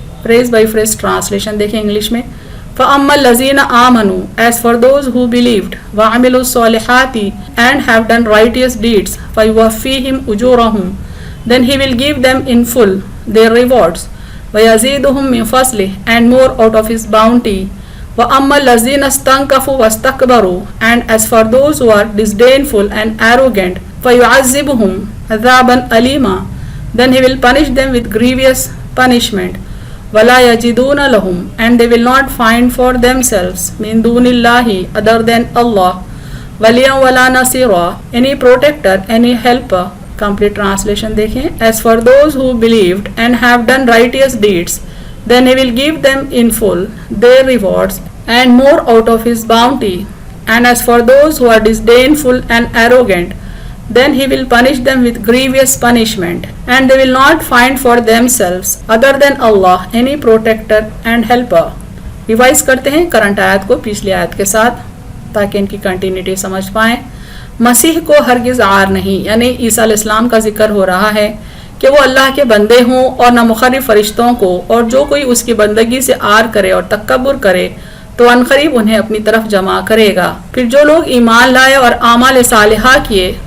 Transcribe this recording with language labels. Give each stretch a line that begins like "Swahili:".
Hindi: Phrase by phrase translation देखें English में।
Arabic: फ़अम्मल्लज़ीना आमनू
English: as for those who believed,
Arabic: व अमिलुस्सॉलिहाती
English: and have done righteous deeds,
Arabic: फ़युवफ़्फ़ीहिम उजूरहुम
English: then he will give them in full their rewards,
Arabic: व यज़ीदुहुम मिन फ़ज़लिहि
English: and more out of his bounty,
Arabic: व अम्मल्लज़ीना इस्तंकफ़ू वस्तकबरू
English: and as for those who are disdainful and arrogant,
Arabic: फ़युअज़्ज़िबुहुम अज़ाबन अलीमा
English: then he will punish them with grievous punishment,
Arabic: वला यजिदूना लहुम
English: and they will not find for themselves
Arabic: min dunillahi
English: other than Allah,
Arabic: वलियन वला नसीरा
English: any protector, any helper। complete translation
Hindi: देखें।
English: as for those who believed and have done righteous deeds, then he will give them in full their rewards and more out of his bounty, and as for those who are disdainful and arrogant, then he will punish them with grievous punishment, and they will not find for themselves other than Allah any protector and helper।
Hindi: Revise करते हैं current आयत को पिछली आयत के साथ ताकि इनकी कंटिन्यूटी समझ पाएं। मसीह को हरगिज़ आर नहीं, यानी ईसा अलैहिस्सलाम का जिक्र हो रहा है कि वो अल्लाह के बंदे हों और न मुखर्रिफ फरिश्तों को, और जो कोई उसकी बंदगी से आर करे और तकब्बुर करे तो अनकरीब उन्हें अपनी तरफ जमा करेगा। फिर जो लोग ईमान लाए और आमाल सालिहा किए